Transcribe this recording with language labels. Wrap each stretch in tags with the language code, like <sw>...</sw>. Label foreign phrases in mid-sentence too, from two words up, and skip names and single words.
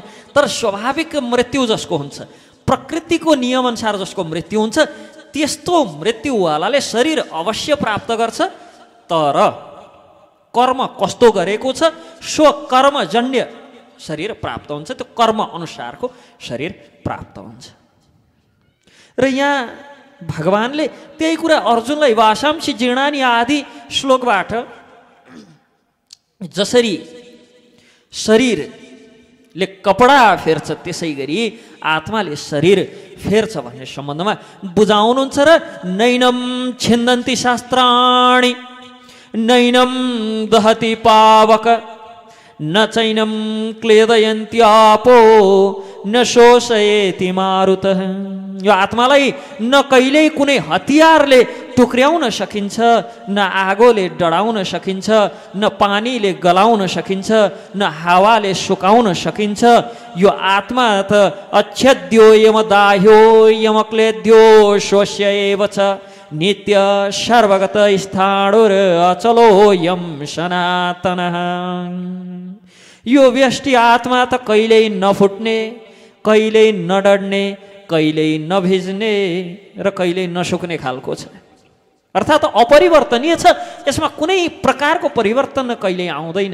<ne>तर स्वाभाविक मृत्यु जसको हुन्छ, प्रकृतिको नियमअनुसार जसको मृत्यु हुन्छ, त्यस्तो मृत्युवालाले शरीर अवश्य प्राप्त गर्छ। तर कर्म कस्तो गरेको छ सो कर्मजन्य शरीर प्राप्त हुन्छ, त्यो कर्म अनुसारको शरीर प्राप्त हुन्छ। र यहाँ भगवानले त्यही कुरा अर्जुनलाई</ne> <sa>वासांसि जीर्णानि</sa> <ne>आदि श्लोकबाट जसरी शरीर ले कपडा फेर्छ त्यसै गरी आत्माले शरीर फेर्छ भन्ने सम्बन्धमा बुझाउनुहुन्छ र</ne> <sa>नैनम छिन्दन्ति शास्त्राणि नैनम दहति पावक न चैनम क्लेदयन्त्यापो न शोषयेति मारुतः।</sa> <ne>यो आत्मालाई न कहिल्यै कुनै हतियारले टुक्र्याउन सकिन्छ, न आगोले डढाउन सकिन्छ, न पानीले गलाउन सकिन्छ, न हावाले सुकाउन सकिन्छ। यो आत्मा त</ne> <sa>अच्छेद्यो यमदाह्यो यमक्लेद्यो शोष्य एव च नित्य सर्वगत स्थाणुर अचलो यम सनातनः।</sa> <ne>यो व्यष्टि आत्मा त कहिल्यै नफुट्ने, कहिल्यै नडढ्ने, कहिल्यै नभिज्ने र कहिल्यै नसुक्ने खालको छ। अर्थात् अपरिवर्तनीय छ, यसमा कुनै प्रकारको परिवर्तन कहिल्यै आउँदैन।</ne>